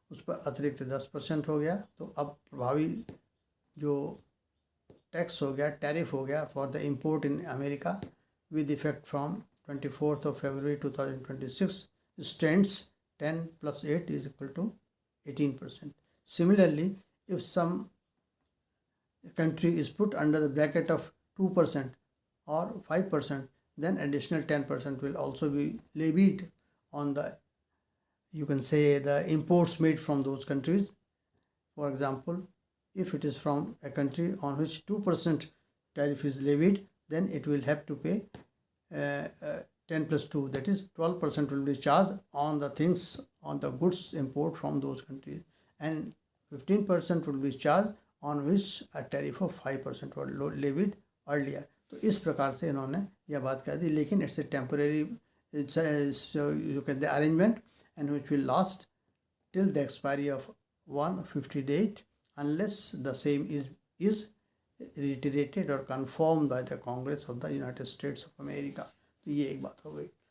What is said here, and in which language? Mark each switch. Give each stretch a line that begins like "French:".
Hindi: उस पर अतिरिक्त 10% हो गया।
English: तो अब प्रभावी जो टैक्स हो गया, टैरिफ हो गया for the import in America with effect from 24th of February 2026 stands 10 plus 8 is equal to 18%. Similarly, if some country is put under the bracket of 2% or 5%, then additional 10% will also be levied on the, you can say, the imports made from those countries. For example, if it is from a country on which 2% tariff is levied, then it will have to pay 10 plus 2, that is 12% will be charged on the things, on the goods import from those countries, and 15% will be charged on which a tariff of 5% was levied earlier.
Hindi: तो इस प्रकार से इन्होंने यह बात कह दी, लेकिन
English: It's a temporary, it's you can the arrangement and which will last till the expiry of 150 date unless the same is reiterated or confirmed by the Congress of the United States of America.
Hindi: तो ये एक बात हो गई।